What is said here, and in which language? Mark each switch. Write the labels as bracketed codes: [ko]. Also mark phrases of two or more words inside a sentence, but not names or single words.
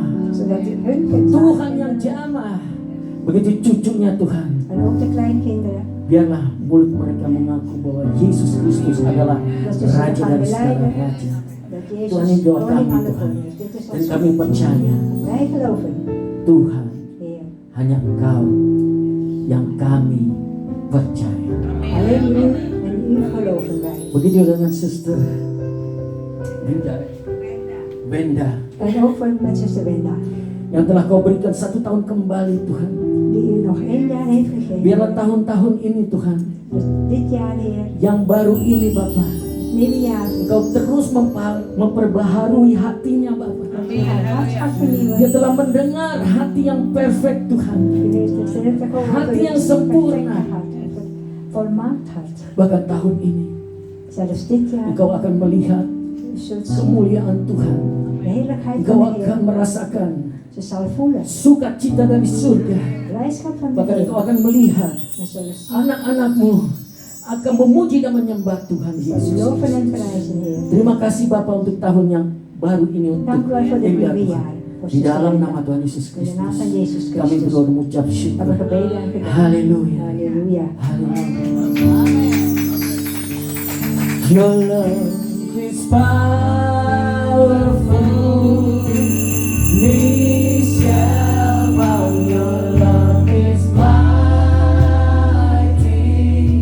[nl] Zodat u hun kunt [id] Tuhan yang [nl] aanbidden. [id] jamah. Begitu cucunya Tuhan, [nl] En ook de kleinkinderen. [id] biarlah mulut mereka mengaku bahwa Yesus Kristus adalah [nl] Dat ze [id] Raja [nl] gaan [id] dari segala [nl] beleiden [id] raja. [nl] dat [id] Tuhan, [nl] Jezus [id] ini doa [nl] koning [id] kami [nl] aan de [id] Tuhan. [nl] koning is. Dit is [id] Dan [nl] ons [id] kami percaya [nl] Wij geloven, [id] Tuhan, [nl] Heer. [id] hanya Engkau yang kami percaya. [nl] Alleen u en u geloven wij. [id] Begitu dengan Suster Benda [nl] En ook voor met zuster Wenda. [id] yang telah Kau berikan 1 tahun kembali Tuhan. [nl] Die u nog 1 jaar heeft gegeven. [id] Biarlah tahun-tahun ini Tuhan, [nl] Dus dit jaar, Heer. [id] yang baru ini Bapa, [nl] Nieuwe jaar. [id] Engkau terus memperbaharui hatinya Bapa. [nl] Dat u haar hart gaat vernieuwen. [id] Dia telah mendengar hati yang perfect Tuhan. [nl] U heeft het direct gehoord. [id] Hati yang [nl] Een [id] sempurna. [nl] perfecte hart. Een volmaakt hart. [id] Bahkan tahun ini [nl] Zelfs dit jaar. [id] Engkau akan melihat [nl] U zult zien [id] kemuliaan Tuhan. [nl] de heerlijkheid [id] Engkau [nl] van de [id] akan [nl] Heer. [id] merasakan [nl] Ze zal voelen. [id] sukacita dari surga. [nl] Blijdschap van de [id] Bahkan [nl] Heer. [id] engkau akan melihat [nl] En zullen zien. [id] anak-anakmu akan memuji dan menyembah Tuhan [nl] Zal [id] Yesus. [nl] loven en prijzen, Heer. [id] Terima kasih Bapak untuk tahun yang baru ini untuk [nl] Dank u wel voor dit [id] Enda [nl] nieuwe [id] Tuhan. [nl] jaar. Voor [id] Di dalam [nl] zuster [id] nama [nl] Wenda. [id] Tuhan Yesus [nl] In de naam van [id] Kristus [nl] Jezus [id] kami [nl] Christus. [id] berdoa dan mengucap syukur. [nl] Hebben we gebeden en gedankt. [id] Haleluya. [nl] Halleluja. [id] Haleluya. [en] Your love is powerful. Knees shall bow. Your love is mighty.